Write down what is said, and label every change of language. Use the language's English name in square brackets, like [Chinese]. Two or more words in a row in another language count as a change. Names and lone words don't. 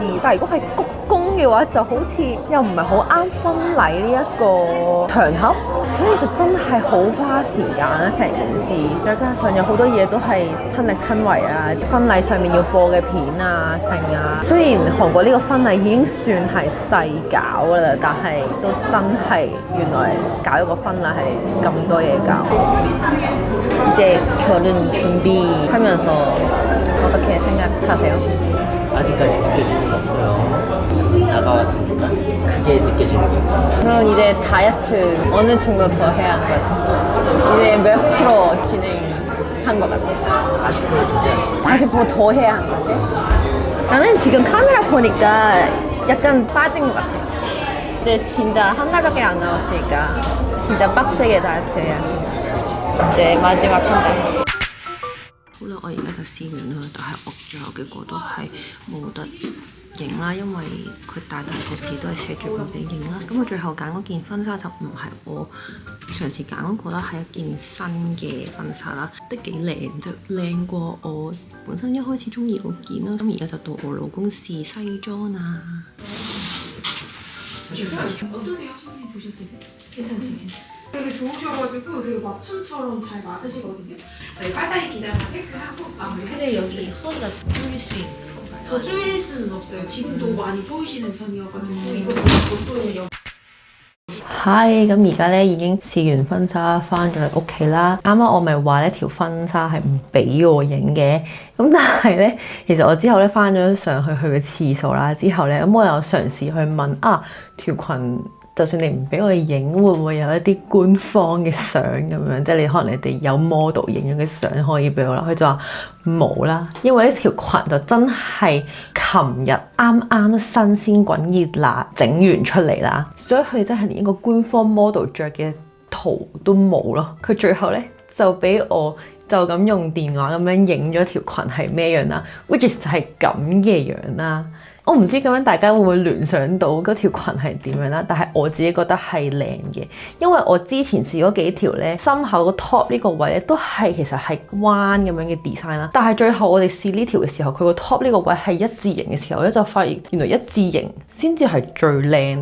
[Cantonese] 但係如果係鞠躬嘅話，就好似又唔係好啱婚禮呢一個場合，所以就真係好花時間啦成件事。再加上有好多嘢都係親力親為啊，婚禮上面要播嘅片啊剩啊。雖然韓國呢個婚禮已經算係細搞㗎啦，但係都真係原來搞一個婚禮係咁多嘢搞。 [Korean] 이제 결혼 준비하면서 어떻게 생각하세요? 아직까지 느껴지는 게 없어요. 나가왔으니까 크게 느껴지는 게 없어요. 그럼 이제 다이어트 어느 정도 더 해야 할 것 같아요? 이제 몇 프로 진행한 것 같아요? 40%더 해야 한 것 같아요? 나는 지금 카메라 보니까 약간 빠진 것 같아요. 이제 진짜 한 달밖에 안 남았으니까 진짜 빡세게 다이어트 해야 해요. 이제 마지막 한 달. [Cantonese] 好啦，我而家就試完啦，但係我最後結果都係冇得影啦，因為佢大個字都係寫住唔俾影啦。咁我最後揀嗰件婚紗就唔係我上次揀嗰個啦，係一件新嘅婚紗啦，都幾靚啫，靚過我本身一開始中意嗰件啦。咁而家就到我老公試西裝啦。 [Korean] 어떠세요? 선생님 보셨을 때? 괜찮지? 되게 좋으셔가지고 되게 맞춤처럼 잘 맞으시거든요. 저희 빨다리 기장만 체크하고 마무리. 근데 여기 허리가 조일 수 있는 건가요? 더 조일 수는 없어요. 지금도 많이 조이시는 편이어가지고 이거 더 조이면 [English] Hi， [Cantonese] 咁而家咧已經試完婚紗翻咗嚟屋企啦。啱啱我咪話呢條婚紗係唔俾我影嘅，咁但係咧其實我之後咧翻咗上去嘅次數啦，之後咧咁我又嘗試去問啊條裙。就算你唔俾我哋影，會唔會有一啲官方嘅相咁樣？即係你可能你哋有 model 影咗嘅相可以俾我啦。佢就話冇啦，因為呢條裙就真係琴日啱啱新鮮滾熱辣整完出嚟啦，所以佢真係連一個官方 model 着嘅圖都冇咯。佢最後咧就俾我就咁用電話咁樣影咗條裙係咩樣啦 ， [English] which is [Cantonese] 就係咁嘅樣啦。我唔知咁樣大家會唔會聯想到嗰條裙係點樣啦，但係我自己覺得係靚嘅，因為我之前試嗰幾條咧，心口個 top 呢個位咧都係其實係彎咁樣嘅 design 啦，但係最後我哋試呢條嘅時候，佢個 top 呢個位係一字形嘅時候咧，就發現原來一字形先至係最靚。